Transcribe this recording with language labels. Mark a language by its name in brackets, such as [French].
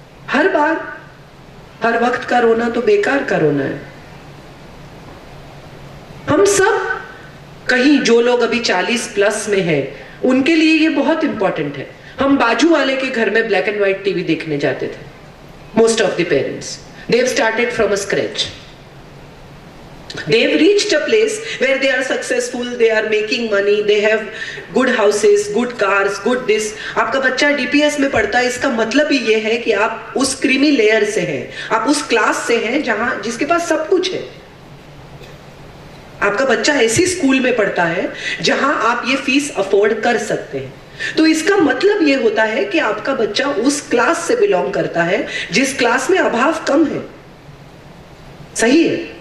[Hindi] हर बार हर वक्त का रोना तो बेकार का रोना है। हम सब कहीं, जो लोग अभी 40+ में हैं, उनके लिए ये बहुत इंपॉर्टेंट है। हम बाजू वाले के घर में ब्लैक एंड व्हाइट टीवी देखने जाते थे। [English] Most of the parents, they have started from a scratch. They have reached a place where they are successful, they are making money, they have good houses, good cars, good this. [Hindi] आपका बच्चा DPS में पढ़ता है, इसका मतलब ही ये है कि आप उस क्रीमी लेयर से हैं, आप उस क्लास से हैं जहां जिसके पास सब कुछ है। आपका बच्चा ऐसी स्कूल में पढ़ता है जहां आप ये फीस अफोर्ड कर सकते हैं, तो इसका मतलब ये होता है कि आपका बच्चा उस क्लास से बिलोंग करता है जिस क्लास में अभाव कम है। सही है।